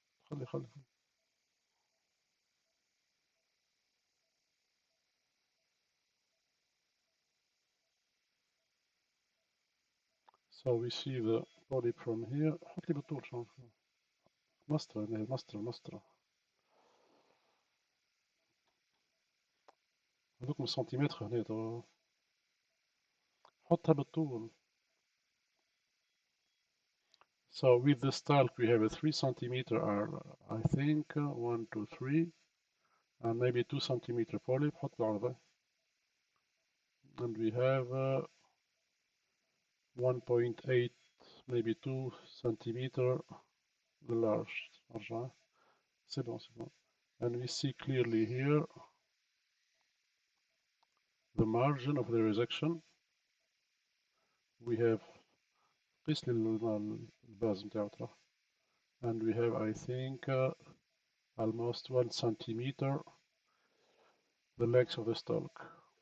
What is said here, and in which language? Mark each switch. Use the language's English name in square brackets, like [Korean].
[Arabic] خلي خلي. [English] So we see the polyp from here. [Arabic] حط لي بالطول شلون مسطرة مسطرة مسطرة. هذوك من سنتيمتر هنا ترى. حطها بالطول. [English] So with the stalk we have a 3 centimeter I think 1, 2, 3 and maybe 2 centimeter polyp. [Arabic] حط العرضة. [English] And we have 1.8 maybe 2 centimeter large. [French] C'est bon, c'est bon. [English] And we see clearly here the margin of the resection. We have [Arabic] قيس لي الباز نتاعو ترى. [English] And we have I think almost 1 centimeter the length of the stalk.